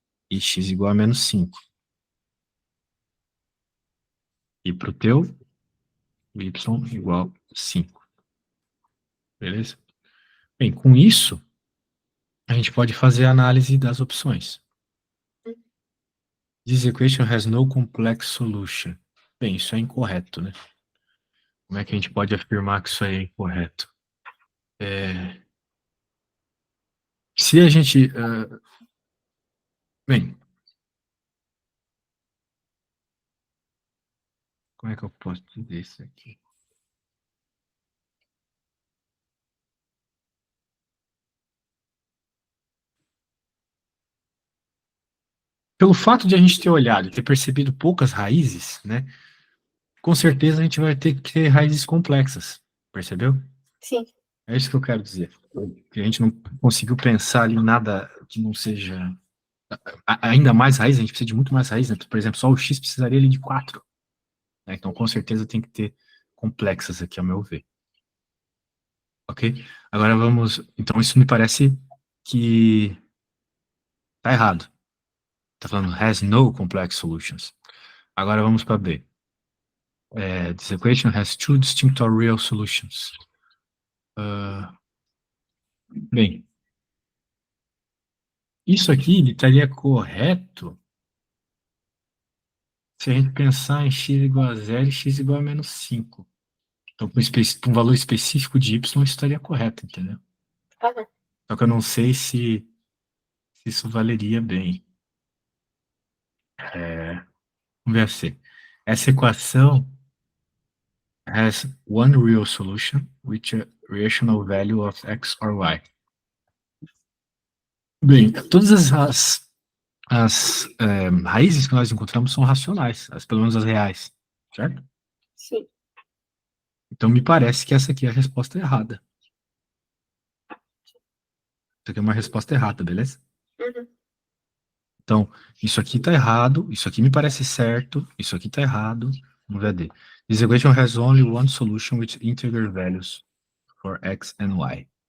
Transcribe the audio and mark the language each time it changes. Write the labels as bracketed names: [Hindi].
[Portuguese] E x igual a menos 5. E para o teu, y igual a 5. Beleza? Bem, com isso, a gente pode fazer a análise das opções. [English] This equation has no complex solution. [Portuguese] Bem, isso é incorreto, né? Como é que a gente pode afirmar que isso aí é incorreto? Se a gente... bem, como é que eu posso dizer isso aqui? Pelo fato de a gente ter olhado e ter percebido poucas raízes, né? Com certeza a gente vai ter que ter raízes complexas, percebeu? Sim. É isso que eu quero dizer. Que a gente não conseguiu pensar ali em nada que não seja ainda mais raiz, a gente precisa de muito mais raiz, né? Por exemplo, só o x precisaria ali de 4. Né? Então, com certeza tem que ter complexas aqui, ao meu ver. Ok? Agora vamos... Então, isso me parece que tá errado. Tá falando [English] has no complex solutions. [Portuguese] Agora vamos para B. [English] This equation has two distinct or real solutions. [Portuguese] Bem, isso aqui ele estaria correto se a gente pensar em x igual a zero e x igual a menos 5. Então, para um valor específico de y, isso estaria correto, entendeu? Aham. Só que eu não sei se isso valeria bem. Vamos ver assim. Essa equação [English] has one real solution, which a rational value of x or y. [Portuguese] Bem, todas as raízes que nós encontramos são racionais, pelo menos as reais, certo? Sim. Então me parece que essa aqui é a resposta errada. Isso aqui é uma resposta errada, beleza? Uhum. Então, isso aqui tá errado, isso aqui me parece certo, isso aqui tá errado. Vamos ver a D. [English] This equation has only one solution with integer values for x and y.